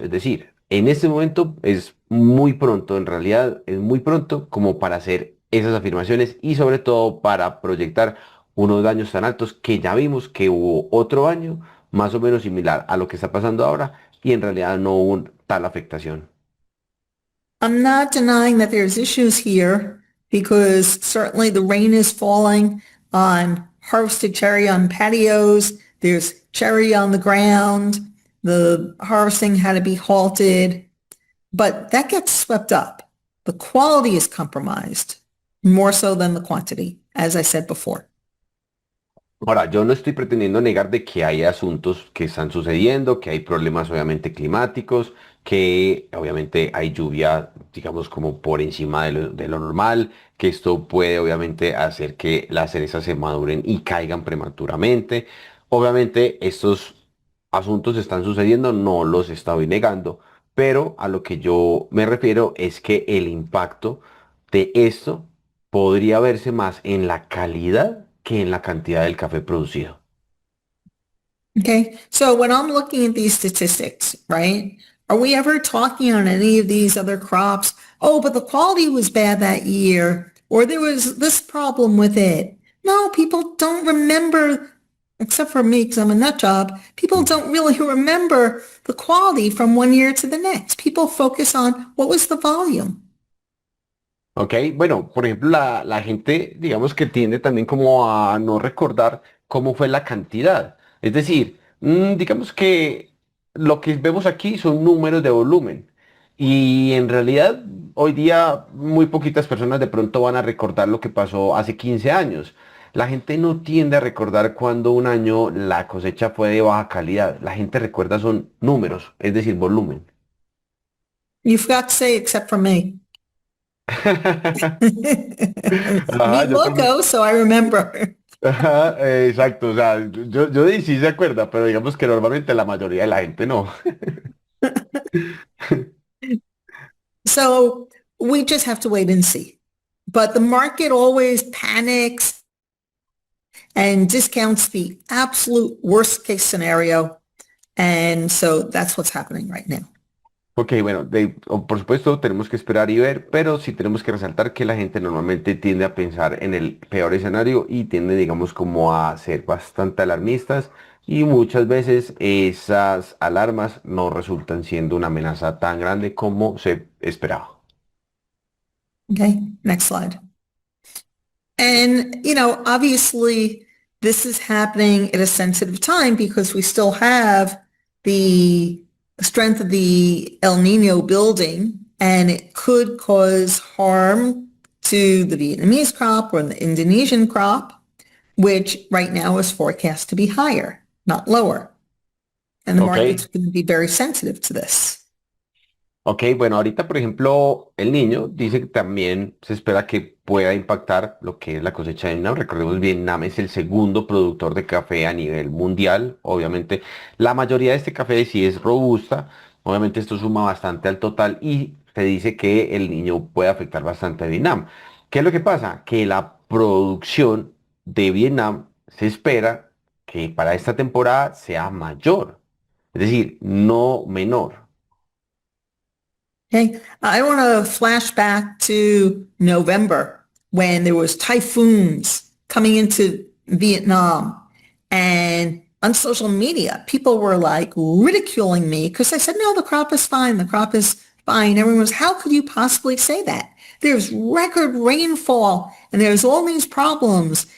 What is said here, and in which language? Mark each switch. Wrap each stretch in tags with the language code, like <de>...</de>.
<es>Es decir, en este momento es muy pronto, en realidad es muy pronto como para hacer esas afirmaciones y sobre todo para proyectar unos daños tan altos que ya vimos que hubo otro año más o menos similar a lo que está pasando ahora y en realidad no hubo tal afectación.</es> <en>I'm not denying that there's issues here because certainly the rain is falling on harvested cherry on patios. There's cherry on the ground. The harvesting had to be halted, but that gets swept up. The quality is compromised more so than the quantity, as I said before.</en> <es>Ahora, yo no estoy pretendiendo negar de que hay asuntos que están sucediendo, que hay problemas obviamente climáticos, que obviamente hay lluvia, digamos, como por encima de lo normal, que esto puede obviamente hacer que las cerezas se maduren y caigan prematuramente. Obviamente estos asuntos están sucediendo, no los estoy negando, pero a lo que yo me refiero es que el impacto de esto podría verse más en la calidad que en la cantidad del café producido.</es> <en>Okay. So when I'm looking at these statistics, right, are we ever talking on any of these other crops? Oh, but the quality was bad that year, or there was this problem with it. No, people don't remember, except for me because I'm a nut job, people don't really remember the quality from one year to the next. People focus on what was the volume.</en> <es>Ok, bueno, por ejemplo, la gente, digamos que tiende también como a no recordar cómo fue la cantidad. Es decir, digamos que lo que vemos aquí son números de volumen. Y en realidad, hoy día muy poquitas personas de pronto van a recordar lo que pasó hace 15 años. La gente no tiende a recordar cuando un año la cosecha fue de baja calidad. La gente recuerda son números, es decir, volumen.</es> <en>You forgot to say except for me. Ajá,</en> <es>Me yo también.</es> <en>loco, so I remember.</en> <es>Ajá, exacto, o sea, yo sí se acuerda, pero digamos que normalmente la mayoría de la gente no.</es> <en>So we just have to wait and see. But the market always panics and discounts the absolute worst case scenario. And so that's what's happening right now.</en> <es>Ok, bueno, por supuesto tenemos que esperar y ver, pero sí tenemos que resaltar que la gente normalmente tiende a pensar en el peor escenario y tiende, digamos, como a ser bastante alarmistas y muchas veces esas alarmas no resultan siendo una amenaza tan grande como se esperaba.</es> <en>Okay, next slide. And, obviously this is happening at a sensitive time because we still have the strength of the El Nino building and it could cause harm to the Vietnamese crop or the Indonesian crop, which right now is forecast to be higher, not lower. And the Ok, market's going to be very sensitive to this.</en> <es>Ok, bueno, ahorita, por ejemplo, el niño dice que también se espera que pueda impactar lo que es la cosecha de Vietnam. Recordemos, Vietnam es el segundo productor de café a nivel mundial. Obviamente, la mayoría de este café sí es robusta. Obviamente, esto suma bastante al total y se dice que el niño puede afectar bastante a Vietnam. ¿Qué es lo que pasa? Que la producción de Vietnam se espera que para esta temporada sea mayor, es decir, no menor.</es> <en>Okay. I want to flash back to November when there was typhoons coming into Vietnam, and on social media, people were like ridiculing me because I said, no, the crop is fine. The crop is fine. Everyone was, how could you possibly say that? There's record rainfall and there's all these problems.</en>